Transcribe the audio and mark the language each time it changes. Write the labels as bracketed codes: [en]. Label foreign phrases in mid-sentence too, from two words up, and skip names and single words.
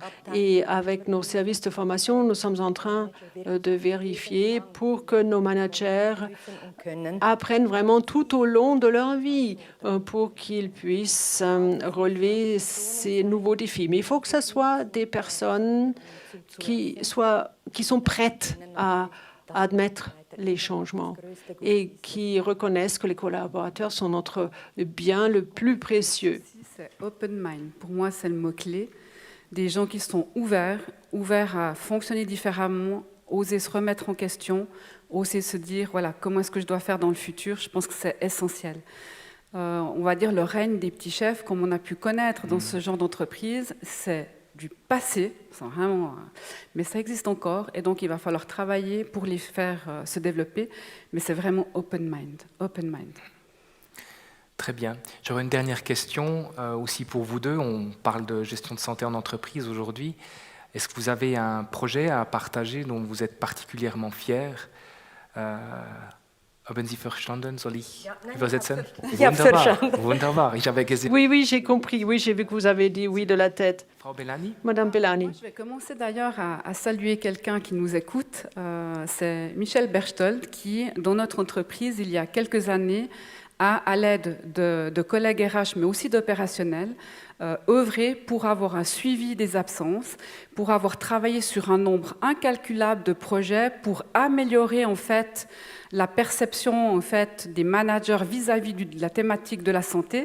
[fr] Et avec nos services de formation, nous sommes en train de vérifier pour que nos managers apprennent vraiment tout au long de leur vie, pour qu'ils puissent relever ces nouveaux défis. Mais il faut que ce soit des personnes qui sont prêtes à admettre les changements et qui reconnaissent que les collaborateurs sont notre bien le plus précieux. C'est [en] open mind. [fr] Pour moi, c'est le mot-clé. Des gens qui sont ouverts à fonctionner différemment, oser se remettre en question, oser se dire, voilà, comment est-ce que je dois faire dans le futur? Je pense que c'est essentiel. On va dire le règne des petits chefs, comme on a pu connaître dans ce genre d'entreprise, c'est du passé, mais ça existe encore, et donc il va falloir travailler pour les faire se développer, mais c'est vraiment [en] open mind. [fr] Très bien. J'aurais une dernière question aussi pour vous deux. On parle de gestion de santé en entreprise aujourd'hui. Est-ce que vous avez un projet à partager dont vous êtes particulièrement fier? [de] Haben Sie verstanden? Soll ich übersetzen? Wunderbar. Ich habe gesehen. [fr] Oui, j'ai compris. Oui, j'ai vu que vous avez dit oui de la tête. [de] Frau Bellani? [fr] Madame Bellani. Je vais commencer d'ailleurs à saluer quelqu'un qui nous écoute. C'est Michel Berchtold qui, dans notre entreprise, il y a quelques années, à l'aide de collègues RH, mais aussi d'opérationnels, œuvré pour avoir un suivi des absences, pour avoir travaillé sur un nombre incalculable de projets, pour améliorer en fait la perception en fait des managers vis-à-vis de la thématique de la santé.